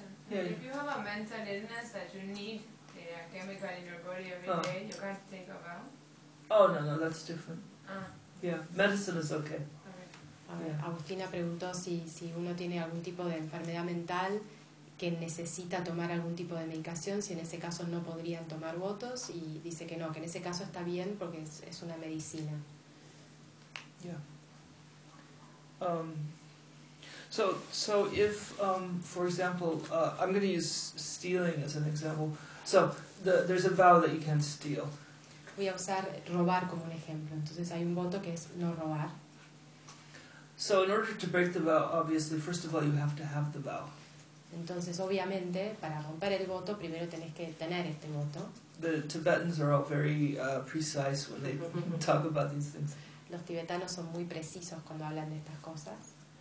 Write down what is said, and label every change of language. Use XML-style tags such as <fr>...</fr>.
<en>If you have a mental illness that you need a chemical in your body every day, you can't take a vow? Oh, no, that's different. Yeah, medicine is okay.</en> <es>Agustina preguntó si uno tiene algún tipo de enfermedad mental que necesita tomar algún tipo de medicación, si en ese caso no podrían tomar votos, y dice que no, que en ese caso está bien porque es una medicina.</es> <en>Yeah. So if, for example, I'm going to use stealing as an example. So there's a vow that you can't steal.</en> <es>Voy a usar robar como un ejemplo. Entonces hay un voto que es no robar.</es> <en>So in order to break the vow, obviously, first of all, you have to have the vow.</en> <es>Entonces, obviamente, para romper el voto, primero tenés que tener este voto.</es> <en>The Tibetans are all very precise when they talk about these things.</en> <es>Los tibetanos son muy precisos cuando hablan de estas cosas.</es>